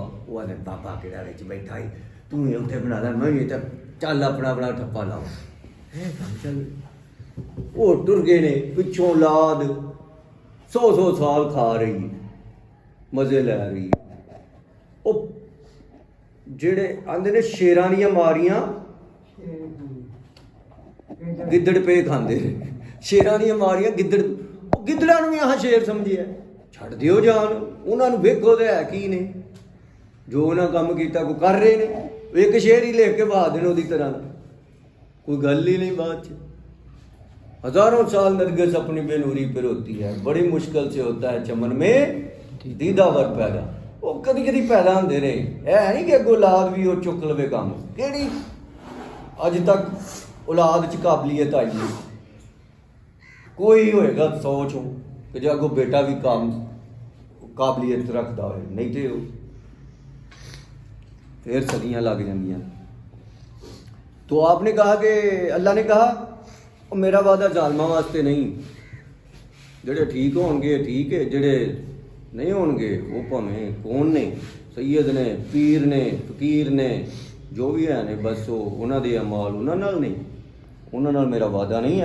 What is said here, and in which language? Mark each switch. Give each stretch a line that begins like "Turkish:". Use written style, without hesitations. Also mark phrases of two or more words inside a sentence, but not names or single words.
Punjabi: وہ آدھے بابا کہڑا بچ بیٹھا ہی، تم ہی اتنے بنا لا، میں بھی چل اپنا بڑا ٹھپا لاؤ۔ چل وہ ٹر گئے نے، پچھوں اولاد 100 سال کھا رہی، مزے لے رہی۔ وہ جڑے آندے نے شیراں دیاں ماریاں گدڑ پہ کھاندے نے، شیراں دیاں ماریاں گدڑاں نوں بھی یہاں شیر سمجھیا ہے۔ چھڑ دیو جان، انہاں نوں ویکھو تے ہے کی نے، جو انہاں کام کیتا کو کر رہے نے، ایک شیر ہی لے کے بہا دین اودی طرح، کوئی گل ہی نہیں بات چ۔
Urdu: ہزاروں سال نرگس اپنی بے نوری پر ہوتی ہے، بڑی مشکل سے ہوتا ہے چمن میں دیدہ ور پیدا۔
Punjabi: وہ کدی کدی پیدا ہوندے رہے، ہے نہیں کہ اگوں اولاد بھی وہ چک لوے کام۔ کیڑی اج تک اولاد چ قابلیت آئی ہے؟ کوئی ہوئے گا 100 چوں کہ جب اگوں بیٹا بھی کام قابلیت رکھتا ہوئے، نہیں تو پھر صدیاں لگ جاندیاں۔
Urdu: تو آپ نے کہا کہ اللہ نے کہا
Punjabi: میرا وعدہ ظالماں واسطے نہیں، جڑے ٹھیک ہون گے ٹھیک ہے، جڑے نہیں ہون گے وہ بھاویں کون نے، سید نے، پیر نے، فقیر نے، جو بھی ہے نے، بس وہ انہاں دے اعمال انہاں نال نہیں، انہاں نال میرا وعدہ نہیں ہے۔